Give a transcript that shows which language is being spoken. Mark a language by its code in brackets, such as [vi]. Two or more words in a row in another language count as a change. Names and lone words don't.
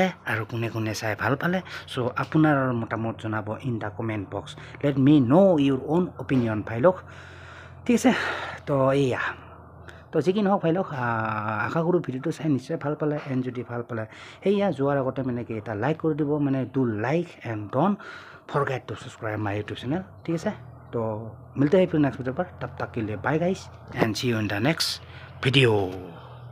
[as] আৰু কোনে চাই ভাল পালে চ' আপোনাৰ মতামত জনাব [en] in the comment box let me know your own opinion [as] ভাই লওক ঠিক আছে তো এয়া তো যি কি নহওক ভাই লওক আশা কৰোঁ ভিডিঅ'টো চাই নিশ্চয় ভাল পালে এণ্ড যদি ভাল পালে সেয়া যোৱাৰ আগতে মানে কি এটা লাইক কৰি দিব মানে [en] do like and don't forget to subscribe my YouTube channel [as] ঠিক আছে [hi] तो मिलते हैं फिर नेक्स्ट वीडियो पर तब तक के लिए [en] bye guys and see you in the next video